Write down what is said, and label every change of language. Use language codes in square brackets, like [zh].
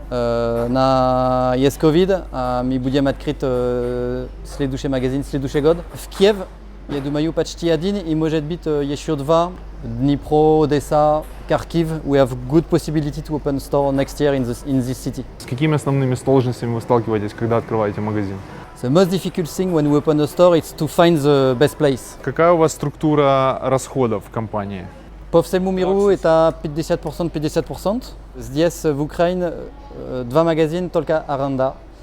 [ru] На есть ковид, мы будем открыть следующий магазин следующий год. В Киев, я думаю, почти один и может быть еще два. [en] Dnipro, Odessa, Kharkiv. We have good possibility to open store next year in this city. [ru] С какими основными сложностями вы сталкиваетесь, когда открываете магазин? [en] The most difficult thing when we open a store is to find the best place. [ru] Какая у вас структура расходов в компании? По всему миру это 50%, 50%. Здесь в Украине два магазина только аренда.